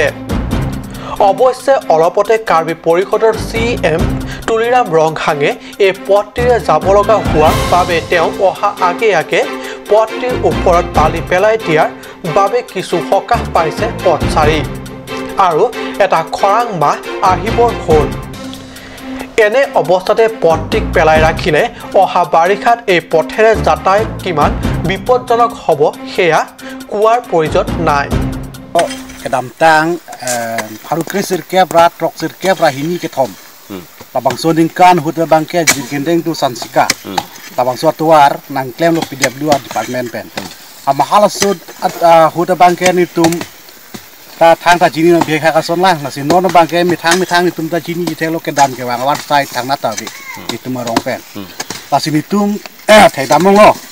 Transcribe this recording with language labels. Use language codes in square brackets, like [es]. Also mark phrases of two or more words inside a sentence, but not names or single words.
[as] অৱশ্যে অলপতে কাৰ্বি পৰিষদৰ CM তুলিৰাম ৰংহাঙে এই পথটিৰে যাব লগা হোৱাৰ বাবে তেওঁ অহা আগে আগে পথটিৰ ওপৰত বালি পেলাই দিয়াৰ বাবে কিছু সকাহ পাইছে পথচাৰী আৰু এটা খৰাং মাহ আহিবৰ হ'ল। এনে অৱস্থাতে পথটিক পেলাই ৰাখিলে অহা বাৰিষাত এই পথেৰে যাতায়াত কিমান বিপদজনক হ'ব সেয়া কোৱাৰ প্ৰয়োজন নাই। [mjw] Kedamtang parukre sirkebra trok sirkebra hini ketom tabang so dingkan huta bangke jirgendeng tu sansika tabang so tuar nang klem lo PWD department pen amahala sud huta bangke ni tum ta thang ta jini no bekha ka son la na sin no bangke mi thang ni tum ta jini jite lo kedam ke wang war sai thang na ta bi itu marong pen ta sini tum thai damong lo